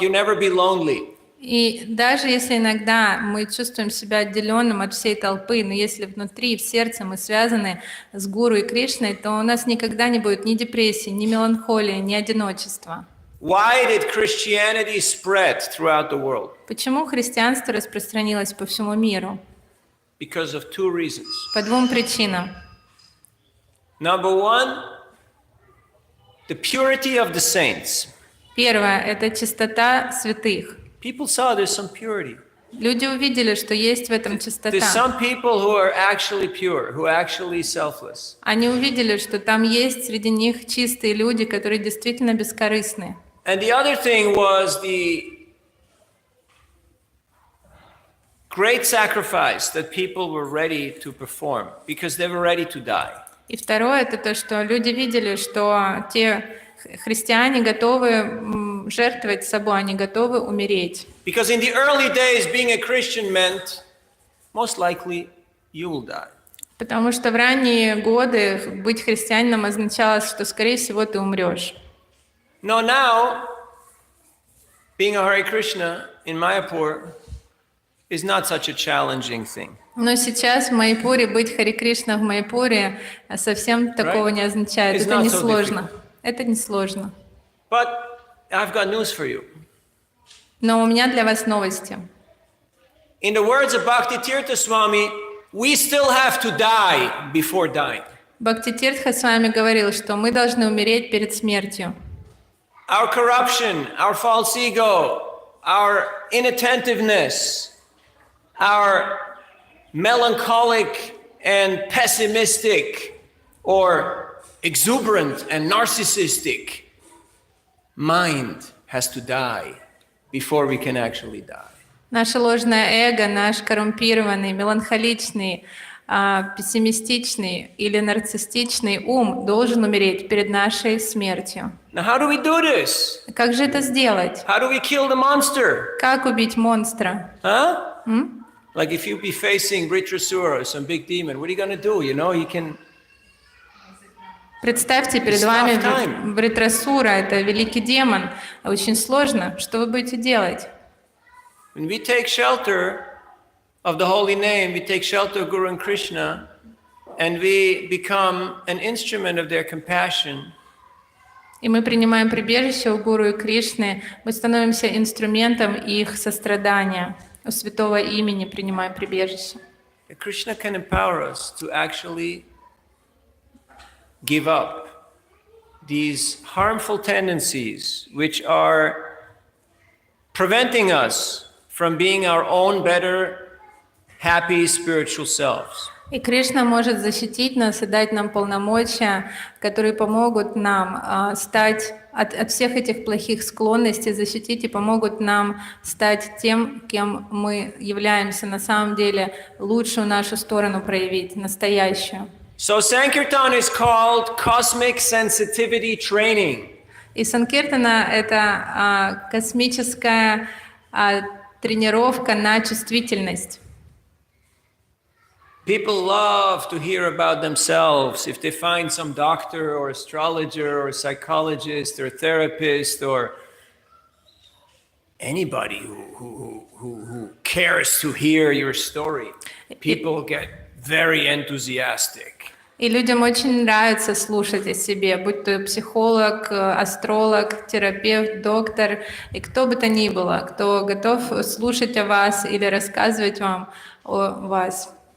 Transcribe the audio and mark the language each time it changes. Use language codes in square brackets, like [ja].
[en] You'll never be lonely. [ru] И даже если иногда мы чувствуем себя отделенным от всей толпы, но если внутри, в сердце мы связаны с Гуру и Кришной, то у нас никогда не будет ни депрессии, ни меланхолии, ни одиночества. [en] Why did Christianity spread throughout the world? [ru] Почему христианство распространилось по всему миру? [en] Because of two reasons. [ru] По двум причинам. [en] Number one, the purity of the saints. [ru] Первое – это чистота святых. [en] People saw there's some purity. [ru] Люди увидели, что есть в этом [en] There's [ru] чистота. [en] some people who are actually pure, who are actually selfless. [ru] Они увидели, что там есть среди них чистые люди, которые действительно бескорыстны. [en] And the other thing was the great sacrifice that people were ready to perform because they were ready to die. [ru] И второе – это то, что люди видели, что те христиане готовы жертвовать собой, они готовы умереть. [en] Because in the early days, being a Christian meant, most likely, you will die. [ru] Потому что в ранние годы быть христианином означало, что, скорее всего, ты умрешь. [en] No, now, being a Hare Krishna in Mayapur is not such a challenging thing. [ru] Но сейчас в Майяпуре быть Харе Кришна в Майяпуре совсем такого не означает. [en] It's not [ru] не [en] so [ru] сложно. Это не сложно. [en] But I've got news for you. [ru] Но у меня для вас новости. [en] In the words of Bhakti Tirtha Swami, we still have to die before dying. [ru] Бхакти Тиртха с вами говорил, что мы должны умереть перед смертью. [en] Our corruption, our false ego, our inattentiveness, our melancholic and pessimistic or exuberant and narcissistic mind has to die before we can actually die. [ru] Наше ложное эго, наш коррумпированный, меланхоличный, пессимистичный или нарциссичный ум должен умереть перед нашей смертью. [en] Now, how do we do this? [ru] Как же это сделать? [en] How do we kill the monster? [ru] Как убить монстра? Huh? [en] Like if you be facing Vritrasura or some big demon, what are you going to do? You know, you can... [ru] Представьте, перед вами Вритрасура, это великий демон. Очень сложно. Что вы будете делать? [en] When we take shelter of the holy name, we take shelter of Guru and Krishna, and we become an instrument of their compassion. [ru] И мы принимаем прибежище у Гуру и Кришны, мы становимся инструментом их сострадания. У святого имени принимаем прибежище. [en] Krishna can empower us to actually give up these harmful tendencies which are preventing us from being our own better, happy spiritual selves. [ru] И Кришна может защитить нас и дать нам полномочия, которые помогут нам стать от всех этих плохих склонностей, защитить и помогут нам стать тем, кем мы являемся на самом деле, лучшую нашу сторону проявить, настоящую. [en] So Sankirtan is called cosmic sensitivity training. [ru] И Санкиртана — это космическая тренировка на чувствительность. [en] People love to hear about themselves if they find some doctor or astrologer or psychologist or therapist or anybody who cares to hear your story. People get very enthusiastic. [ru] И людям очень нравится слушать о себе, будь то психолог, астролог, терапевт, доктор, и кто бы то ни было, кто готов слушать о вас или рассказывать вам о вас.